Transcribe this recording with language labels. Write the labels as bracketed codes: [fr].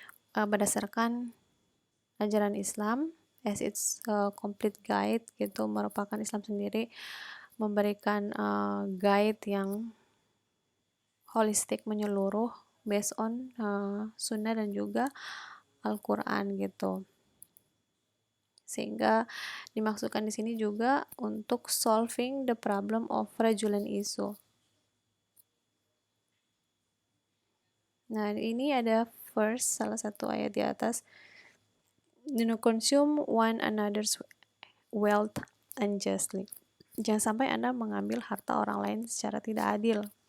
[id] Berdasarkan ajaran Islam [en] as its complete guide [id] gitu, merupakan Islam sendiri memberikan guide yang holistik menyeluruh [en] based on [id] sunnah dan juga Al-Quran gitu. Sehingga dimaksudkan di sini juga untuk [en] solving the problem of fraudulent issue. [id] Nah, ini ada verse salah satu ayat di atas. [en] Do not consume one another's wealth unjustly. [id] Jangan sampai Anda mengambil harta orang lain secara tidak adil.